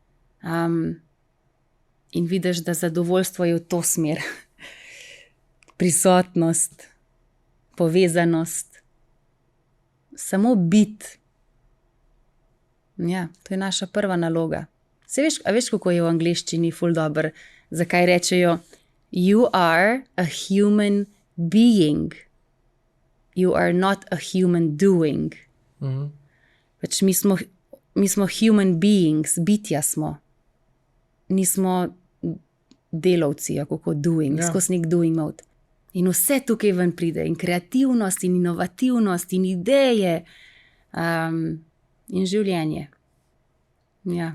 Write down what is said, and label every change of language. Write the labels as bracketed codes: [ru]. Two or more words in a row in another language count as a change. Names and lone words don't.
[sl] In vidiš, da zadovoljstvo je v to smer. Prisotnost, povezanost, samo biti. Ja, to je naša prva naloga. A veš, kako je v angleščini ful dobro, zakaj rečejo [en] you are a human being. You are not a human doing. [sl] Pač mi smo [en] human beings, [sl] bitja smo. Nismo delavci, kako doing, skozi nek [en] doing mode. [sl] In vse tukaj ven pride, in kreativnost, in inovativnost, in ideje, in življenje. Ja.